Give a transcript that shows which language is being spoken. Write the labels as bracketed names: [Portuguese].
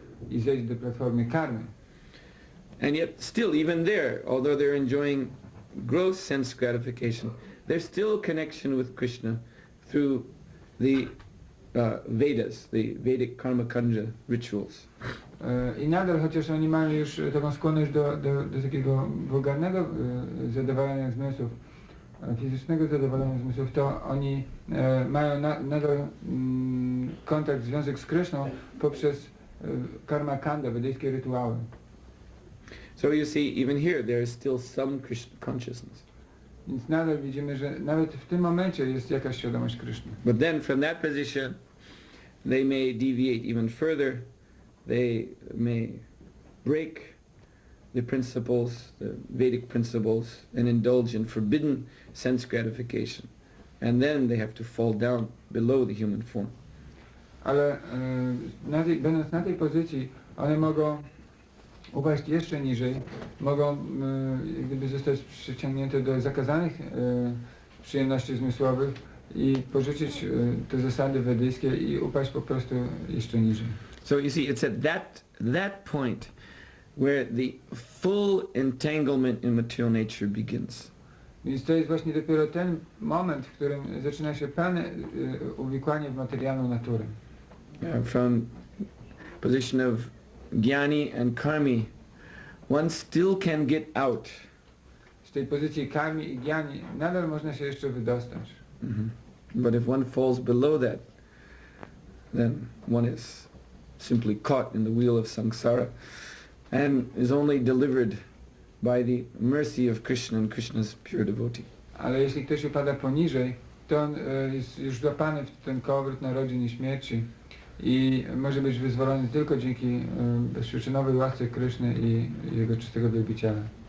[Polish] I zejść do platformy karmy. [English] And yet still, even there, although they're enjoying gross sense gratification, there's still a connection with Krishna through the Vedas, the Vedic karma kanja rituals. [Polish] I nadal, chociaż oni mają już taką skłonność do takiego wulgarnego zadowolenia zmysłów, fizycznego zadowolenia zmysłów, to oni mają nadal kontakt, związek z Kryszną poprzez karma kanda, wedyjskie rytuały. [English] So you see, even here there is still some Krishna consciousness. [Polish] Więc nadal widzimy, że nawet w tym momencie jest jakaś świadomość Kṛṣṇy. [English] But then from that position, they may deviate even further. They may break the principles, the Vedic principles, and indulge in forbidden sense gratification. And then they have to fall down below the human form. [Polish] Ale będąc na tej pozycji, one mogą upaść jeszcze niżej, mogą gdyby zostać przyciągnięte do zakazanych przyjemności zmysłowych i porzucić te zasady wedyjskie i upaść po prostu jeszcze niżej. [English] So you see, it's at that point where the full entanglement in material nature begins. [Polish] Więc to jest właśnie dopiero ten moment, w którym zaczyna się pełne uwikłanie w materialną naturę. [English] From position of jnani and karmi, one still can get out. [Polish] Z tej pozycji karmi i jnani nadal można się jeszcze wydostać. [English] But if one falls below that, then one is simply caught in the wheel of samsara and is only delivered by the mercy of Kṛṣṇa and Kṛṣṇa's pure devotee. [Polish] Ale jeśli ktoś upada poniżej, to on jest już złapany w ten kołowrót narodzin i śmierci i może być wyzwolony tylko dzięki bezprzyczynowej łasce Kṛṣny i jego czystego wielbiciela.